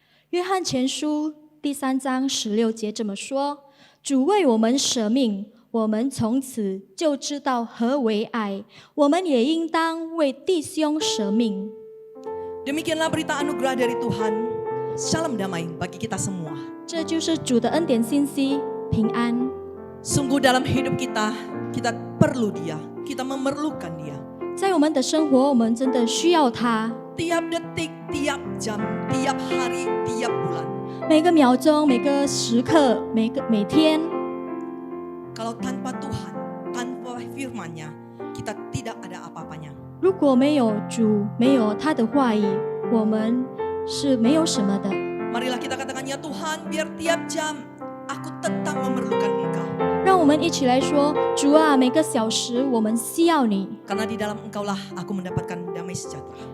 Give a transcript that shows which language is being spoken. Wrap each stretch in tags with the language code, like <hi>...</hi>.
<zh>约翰前书第3章16节这么说：主为我们舍命，我们从此就知道何为爱，我们也应当为弟兄舍命。</zh> <id>Demikianlah berita anugerah dari Tuhan. Shalom damai bagi kita semua.</id> <zh>这就是主的恩典信息，平安。</zh> <id>Sungguh dalam hidup kita, kita perlu Dia. Kita memerlukan Dia.</id> <zh>在我们的生活，我们真的需要他。</zh> <id>Tiap detik, tiap jam, tiap hari, tiap bulan.</id> <zh>每个秒钟、每个时刻、每天，</zh> <id>Kalau tanpa Tuhan, tanpa firman-Nya, kita tidak ada apa-apanya.</id> <zh>如果没有主，没有他的话语，我们是没有什么的。</zh> <id>Marilah kita katakan, ya Tuhan, biar tiap jam aku tetap memerlukan Engkau.</id> <zh>让我们一起来说：主啊，每个小时我们需要你，</zh> <id>Karena di dalam Engkaulah aku mendapatkan damai sejahtera.</id>